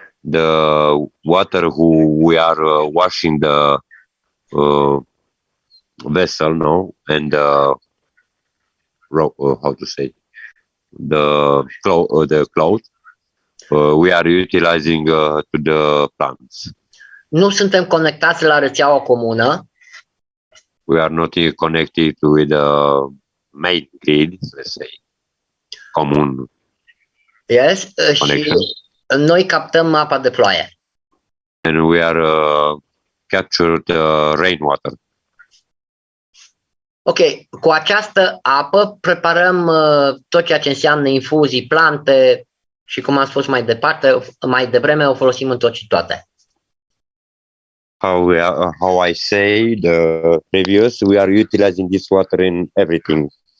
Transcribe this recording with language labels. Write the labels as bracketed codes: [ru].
[en] The water we are washing the vessel, no, and how to say, the cloth, we are utilizing to the plants. [ro] Nu suntem conectați la rețeaua comună. [en] We are not connected with the main grid, let's say, common. Yes, connection. [ro] Și noi captăm apa de ploaie. [en] And we are captured rainwater. [ro] Ok, cu această apă preparăm tot ceea ce înseamnă infuzii, plante și, cum am spus mai devreme, o folosim în tot și toate. [en] How I say the previous, we are utilizing this water in everything.